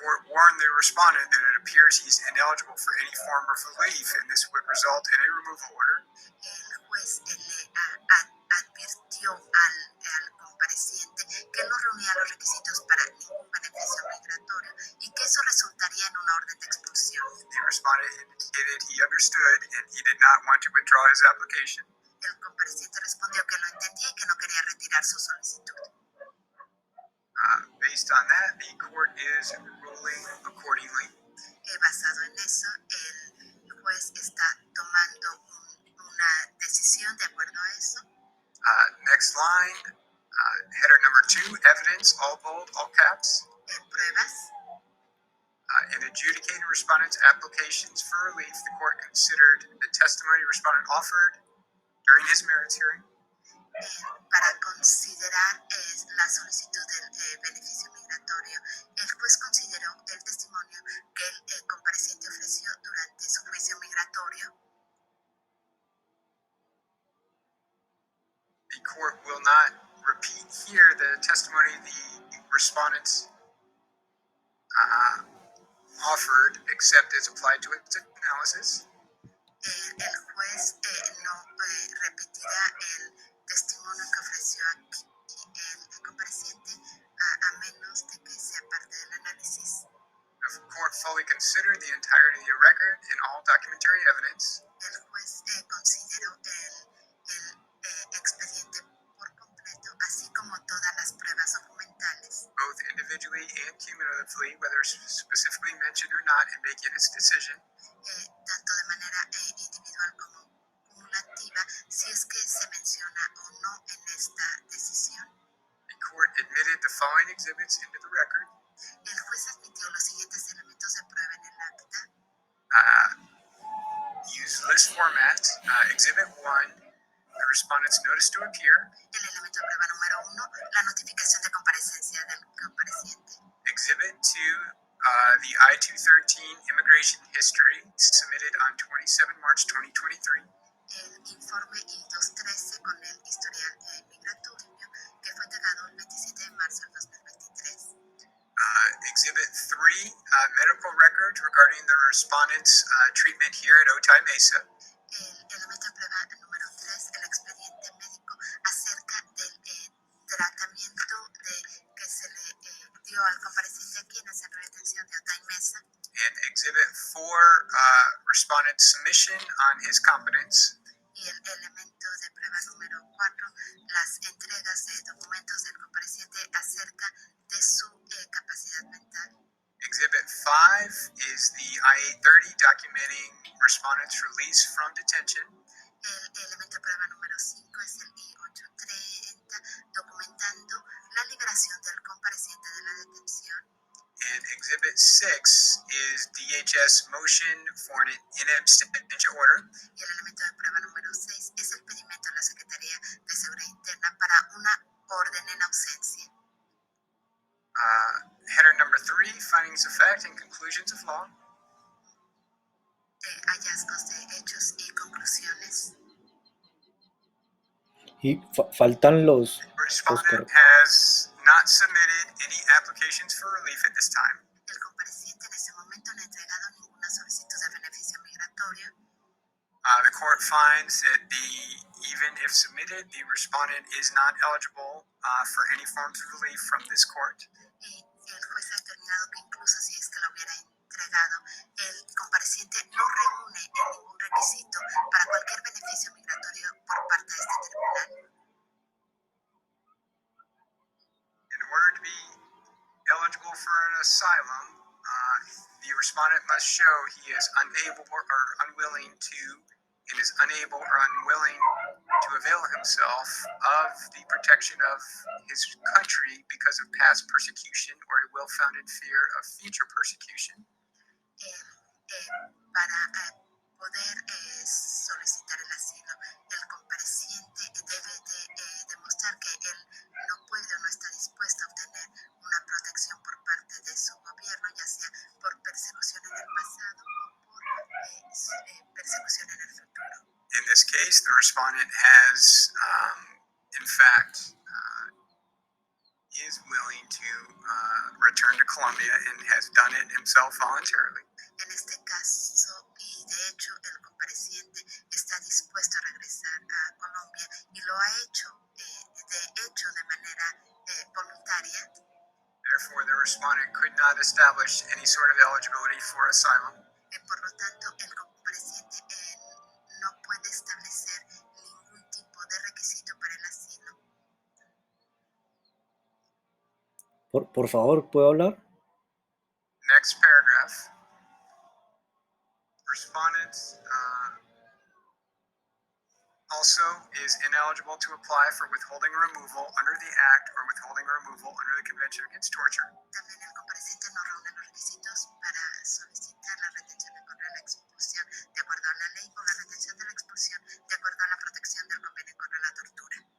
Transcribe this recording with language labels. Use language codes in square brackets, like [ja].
[en] warned the respondent that it appears he's ineligible for any form of relief, and this would result in a removal order. [es] El juez advirtió al compareciente que no reunía los requisitos para ningún beneficio migratorio y que eso resultaría en una orden de expulsión. [en] The respondent indicated he understood and he did not want to withdraw his application. [es] El compareciente respondió que lo entendía y que no quería retirar su solicitud. [en] Based on that, the court is ruling accordingly. [es] Basado en eso, el juez está tomando una decisión de acuerdo a eso. [en] Next line, header number 2, evidence, all bold, all caps. [es] Pruebas. [en] In adjudicating respondent's applications for relief, the court considered the testimony respondent offered during his merits hearing. [es] Para considerar la solicitud del beneficio migratorio, el juez consideró el testimonio que el compareciente ofreció durante su juicio migratorio. [en] The court will not repeat here the testimony the respondents offered, except as applied to its analysis. [es] El juez no repetirá el testimonio que ofreció aquí el compareciente a menos de que sea parte del análisis. [en] The court fully considered the entirety of the record and all documentary evidence. [es] El juez consideró el expediente por completo, así como todas las pruebas documentales. [en] Both individually and cumulatively, whether specifically mentioned or not in making its decision. [es] Tanto de manera individual como cumulativa, si es que se menciona o no en esta decisión. [en] The court admitted the following exhibits into the record. [es] El juez admitió los siguientes elementos de prueba en el acta. [en] Use list format. Exhibit 1, the respondent's notice to appear. [es] El elemento de prueba número 1, la notificación de comparecencia del compareciente. [en] Exhibit 2, the I-213 immigration history submitted on 27 March 2023. [es] El informe I-213 con el historial migratorio que fue entregado el 27 de marzo del 2023. [en] Exhibit 3, medical records regarding the respondent's treatment here at Otay Mesa. [es] El elemento de prueba número 3, el expediente médico acerca del tratamiento que se le dio al compareciente aquí en el centro de detención de Otay Mesa. [en] And Exhibit 4, respondent's submission on his competence. [es] Y el elemento de prueba número 4, las entregas de documentos del compareciente acerca de su capacidad mental. [en] Exhibit 5 is the I-830 documenting respondent's release from detention. [es] El elemento de prueba número 5 es el I-830 documentando la liberación del compareciente de la detención. [en] And Exhibit 6 is DHS motion for an in absentia order. [es] Y el elemento de prueba número 6 es el pedimento de la Secretaría de Seguridad Interna para una orden en ausencia. [en] Header number 3, findings of fact and conclusions of law. [es] Hallazgos de hechos y conclusiones. Y faltan los [en] Respondent has not submitted any applications for relief at this time. [es] El compareciente en ese momento no ha entregado ninguna solicitud de beneficio migratorio. [en] The court finds that even if submitted, the respondent is not eligible for any forms of relief from this court. [es] Y el juez ha determinado que incluso si es que lo hubiera entregado, el compareciente no reúne ningún requisito para cualquier beneficio migratorio por parte de este tribunal. [en] In order to be eligible for an asylum, the respondent must show he is unable or unwilling to, and is unable or unwilling to avail himself of the protection of his country because of past persecution or a well-founded fear of future persecution. [es] Para poder solicitar el asilo, el compareciente debe de demostrar que él no puede o no está dispuesto a obtener una protección por parte de su gobierno, ya sea por persecución en el pasado o por persecución en el futuro. [en] In this case, the respondent has, in fact, is willing to return to Colombia and has done it himself voluntarily. [es] En este caso, y de hecho el compareciente está dispuesto a regresar a Colombia y lo ha hecho, de hecho, de manera voluntaria. [en] Therefore, the respondent could not establish any sort of eligibility for asylum. [es] Por lo tanto, el compareciente no puede establecer ningún tipo de requisito para el asilo. Por favor, ¿puedo hablar? [en] Next paragraph. Respondent also is ineligible to apply for withholding removal under the Act or withholding removal under the Convention Against Torture. [es] También el compareciente no reúne los requisitos para solicitar la retención en contra de la expulsión de acuerdo a la ley o la retención de la expulsión de acuerdo a la protección del convenio contra la tortura.